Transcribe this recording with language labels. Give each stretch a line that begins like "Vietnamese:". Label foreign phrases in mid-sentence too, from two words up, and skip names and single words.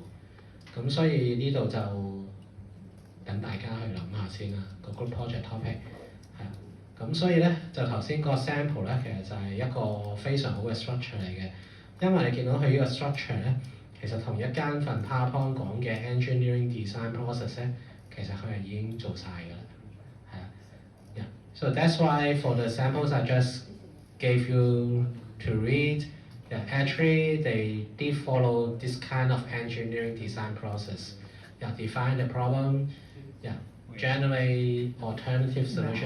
Cantonese: 咁所以呢度就等大家去諗下先啦，個
English: group project topic
Cantonese: 係啊。咁所以咧就頭先個 sample 咧，其實就係一個非常好嘅 structure 嚟嘅，因為你見到佢呢個 structure 咧，其實同一間份 PowerPoint 講嘅
English: engineering design process
Cantonese: 咧，其實佢係已經做晒㗎啦。
English: So that's why for the samples I just gave you to read, yeah, actually they did follow this kind of engineering design process. Yeah, define the problem, yeah, generate alternative solution.